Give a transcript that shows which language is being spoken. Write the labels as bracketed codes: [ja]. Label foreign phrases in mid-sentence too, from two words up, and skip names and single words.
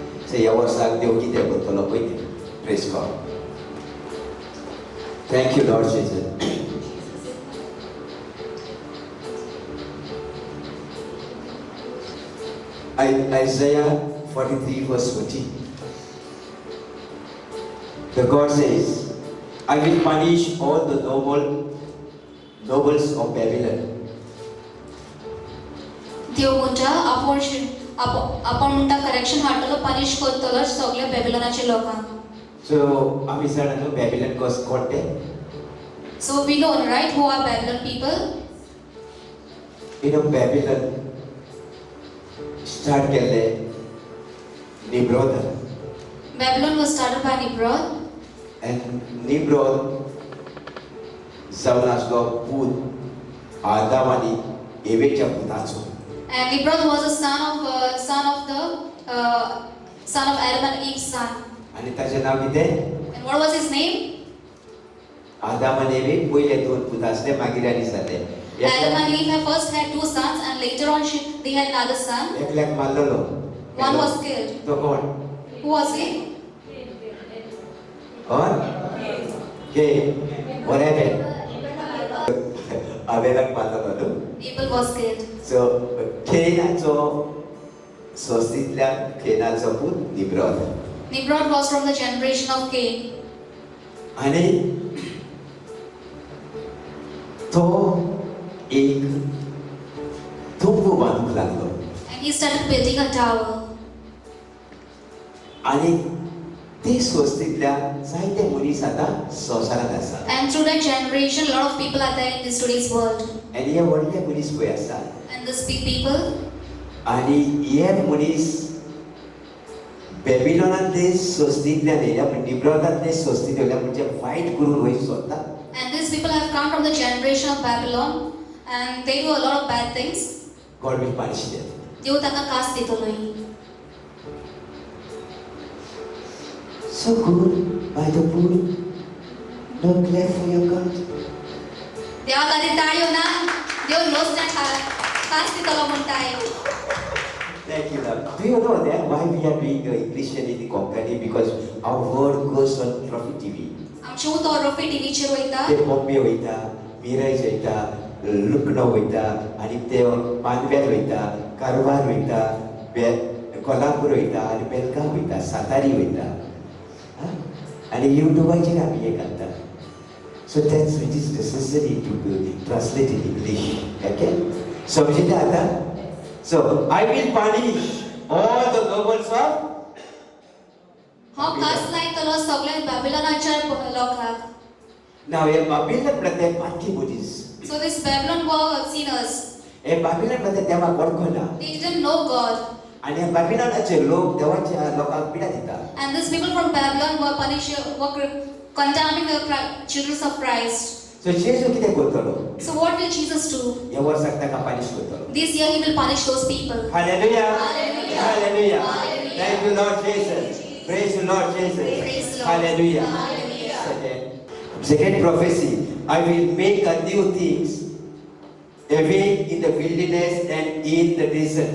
[kok] So ह्या वर्साक देव कितें करतलो पळय तें. [en] Praise God. Thank you, Lord Jesus. Isaiah 43 verse 14. The God says, I will punish all the nobles of Babylon. [kok] देव म्हणटा आपण म्हणटा करेक्शन हाडटलो पनिश करतलो सगळ्या बॅबिलोनाच्या लोकांक. So आमी जाणा Babylon कस कोटे. [en] So we know, right, who are Babylon people? [kok] Babylon start केले Nimrod. [en] Babylon was started by Nimrod. [kok] And Nimrod जावन आसलो पूत आदाम आनी एवेच्या पुताचो. [en] And Nimrod was a son of Adam and Eve's son. [kok] आनी ताचें नांव कितें? [en] And what was his name? [kok] आदाम आनी एवे पयले दोन पुत आसले मागीर आनी जाले. [en] Adam and Eve had first had two sons, and later on they had another son. [kok] एकल्याक मारलेलो. [en] One was killed. [kok] तो कोण? [en] Who was he? [kok] कोण? के वरेबे. आवेलाक मारलेलो न्हू. [en] Abel was killed. [kok] So केनाचो सोस्तीतल्या केनाचो पूत निम्रोद. [en] Nimrod was from the generation of Cain. [kok] आनी तो एक तुंबू बांदूंक लागलो. [en] And he started building a tower. [kok] आनी ते सोस्तीतल्या जायते मनीस आतां संवसारांत आसा. [en] And through that generation, a lot of people are there in this today's world. [kok] आनी हे व्हडले मनीस पळय आसा. [en] And these big people, [kok] आनी हे मनीस बॅबिलोनांतले सोस्तींतल्यान येयल्या निम्रोदांतले सोस्तींत येयल्या म्हणजे वायट करून वयर सोदता. [en] and these people have come from the generation of Babylon, and they do a lot of bad things. God will punish them. [kok] देव ताका कास दितलो. [en] So good by the pool. No clap for your God. [kok] देवा खातीर ताळयो ना. देव लोसना कास दितलो म्हणटाय. [en] Thank you, Lord. Do you know that why we are doing Christian in the company? Because our word goes on Trophy TV. [kok] आमचे उतो रोफी टीव्हीचेर वयता. ते बॉम्बे वयता, मिरज वयता, लुकनो वयता, आनी ते मानव्यार वयता, कारवार वयता, कोल्हापूर वयता, आनी बेलगांव वयता, सातारी वयता. आनी युट्यूबाचेर आमी हे घालता. [en] So that's it is necessary to translate in English. [kok] Okay? समजिता आतां? [en] So I will punish all the nobles of [kok] हांव कास लायतलो सगळ्या बॅबिलोनाच्या लोकांक. Now हे बाबिलोन प्रत्येक पांचवी मनीस. [en] So this Babylon were sinners. [kok] हे बाबिलोन प्रत्येक देवाक वळखना. [en] They didn't know God. [kok] आनी हे बाबिलोनाचे लोक देवाच्या लोकांक पिडा दिता. [en] And these people from Babylon were condemning the children of Christ. [kok] So जेजू कितें करतलो? [en] So what will Jesus do? [kok] ह्या वर्साक ताका पनिश करतलो. [en] This year he will punish those people. Hallelujah. Hallelujah. Hallelujah. Hallelujah. Thank you, Lord Jesus. Praise the Lord Jesus. Praise the Lord. Hallelujah. Hallelujah. Second prophecy, I will make a new things away in the wilderness and in the desert.